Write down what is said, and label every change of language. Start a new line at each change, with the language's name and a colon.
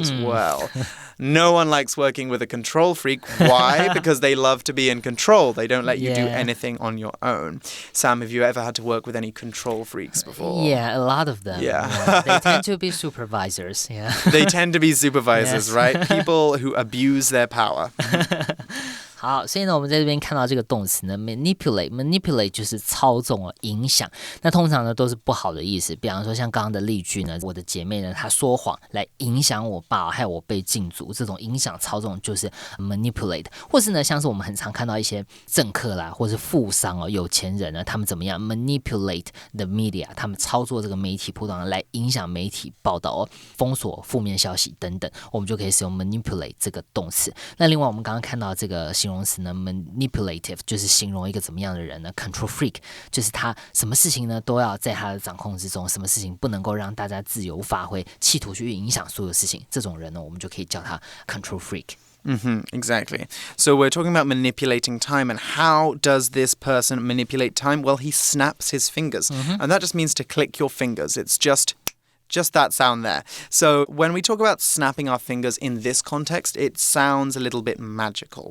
English: Well, no one likes working with a control freak. Why? Because they love to be in control. They don't let you do anything on your own. Sam, have you ever had to work with any control freaks before? Yeah, a lot of them. Yeah. They tend to be supervisors. Yeah. They tend to be supervisors, right? People who abuse their power.
Chinese: 好，所以呢，我们在这边看到这个动词呢 manipulate 就是操纵影响。那通常呢都是不好的意思，比方说像刚刚的例句呢，我的姐妹呢她说谎来影响我爸，害我被禁足，这种影响操纵就是 manipulate。或是呢像是我们很常看到一些政客啦，或是富商有钱人呢，他们怎么样 manipulate the media，他们操作这个媒体报道来影响媒体报道封锁负面消息等等，我们就可以使用 manipulate 这个动词。那另外我们刚刚看到这个形容词呢 manipulative 就是形容一个怎么样的人呢 control freak 就是他什么事情呢都要在他的掌控之中，什么事情不能够让大家自由发挥，企图去影响所有事情，这种人呢我们就可以叫他 control freak。
English: Exactly. So we're talking about manipulating time, and how does this person manipulate time? Well, he snaps his fingers, and that just means to click your fingers. It's just that sound there. So when we talk about snapping our fingers in this context, it sounds a little bit magical.